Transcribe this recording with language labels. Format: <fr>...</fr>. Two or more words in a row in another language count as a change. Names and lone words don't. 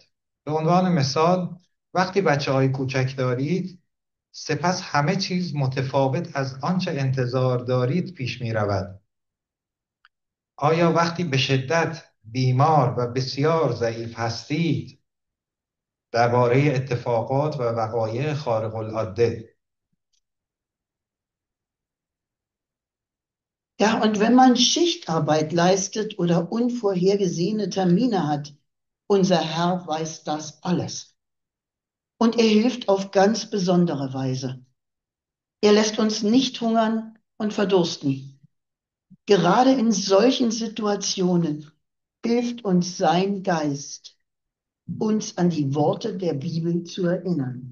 <fa>به عنوان مثال وقتی بچه‌های کوچک دارید سپس همه چیز متفاوت از آنچه انتظار دارید پیش می رود. آیا وقتی به شدت بیمار و بسیار ضعیف هستید درباره اتفاقات و وقایع خارق العاده</fa> <de>Ja, und wenn man Schichtarbeit leistet oder unvorhergesehene Termine hat, unser Herr weiß das alles. Und er hilft auf ganz besondere Weise. Er lässt uns nicht hungern und verdursten. Gerade in solchen Situationen hilft uns sein Geist, uns an die Worte der Bibel zu erinnern.</de>